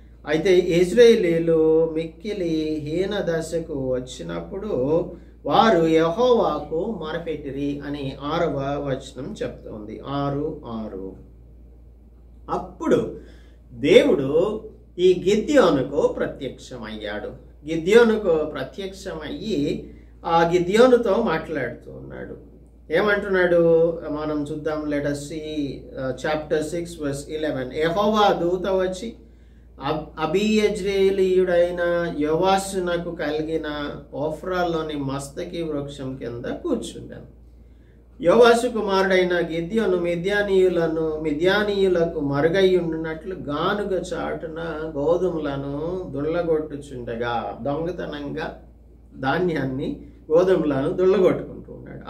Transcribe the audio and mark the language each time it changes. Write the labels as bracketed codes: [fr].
[te] అయితే ఇశ్రాయేలీలు మిక్కిలి హీన దశకు వచ్చినప్పుడు వారు యెహోవాకు మొరపెట్టిరి అని 6వ వచనం చెప్తోంది. 6:6. అప్పుడు దేవుడు ఈ గిద్యోనుకు ప్రత్యక్షమయ్యాడు. గిద్యోనుకు ప్రత్యక్షమయ్యి ఆ గిద్యోనుతో మాట్లాడుతూ ఉన్నాడు. ఏమంటున్నాడు మనం చూద్దాం. [en] Let us see chapter 6 verse 11. [te] యెహోవా దూత వచ్చి అబీయజ్రేలీయుడైన యోవాషునకు కలిగిన ఓఫ్రాలోని మస్తకి వృక్షం కింద కూర్చుండాను. యోవాషు కుమారుడైన గిద్యోను మిద్యానీయులకు మరుగై ఉండినట్లు గానుగ చాటున గోధుమలను దుళ్ళగొట్టుచుండగా దొంగతనంగా ధాన్యాన్ని గోధుమలను దుళ్ళగొట్టుకుంటూ ఉన్నాడు.